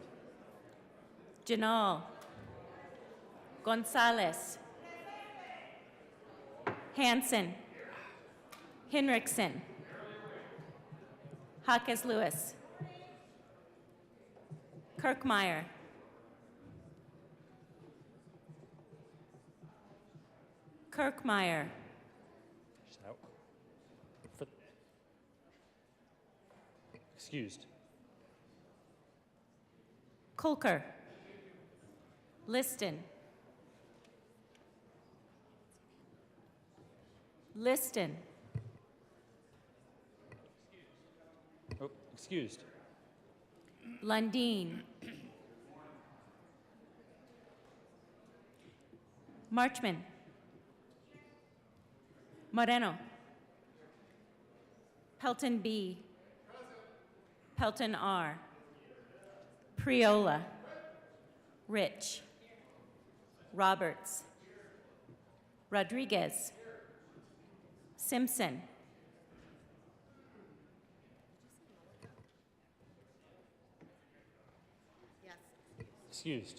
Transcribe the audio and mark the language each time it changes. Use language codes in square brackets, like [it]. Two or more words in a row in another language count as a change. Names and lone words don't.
[en] Janal, Gonzalez, Hanson, Hinrichsen, Hawkes Lewis, Kirkmeyer, Kirkmeyer, She's out. Excused. Kolker, Liston, Liston, Oh, excused. Lundeen, Marchman, Moreno, Pelton B, Pelton R, Priola, Rich, Roberts, Rodriguez, Simpson, Excused.